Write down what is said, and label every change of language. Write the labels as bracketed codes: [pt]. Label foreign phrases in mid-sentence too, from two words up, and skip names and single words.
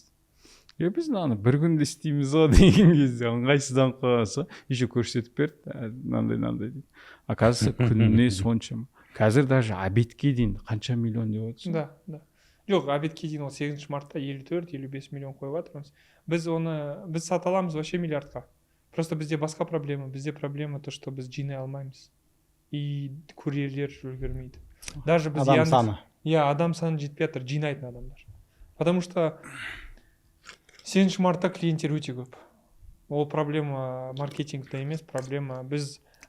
[kk] Біз мынаны бір күнде істейміз ғой деген кезде ыңғайсызданып қалса, еще көрсетіп берді, мынандай дейді. Оказывается, күніне соншама. Қазір даже обедке дейін қанша миллион деп отырсың? Да. Жоқ, обедке дейін ол 8 мартта 54-55 миллион қойып жатырмыз. Біз сата аламыз вообще миллиардқа. Просто бізде басқа проблема. Бізде проблема [ru] то, что [kk] біз жинай алмаймыз. И курьерлер үлгермейді. Даже біз адам саны. Иә, адам саны жетпей жатыр, жинайтын адамдар. [ru] Потому что [kk] 7 мартта клиенттер өте көп. Ол проблема маркетингте емес, проблема біз.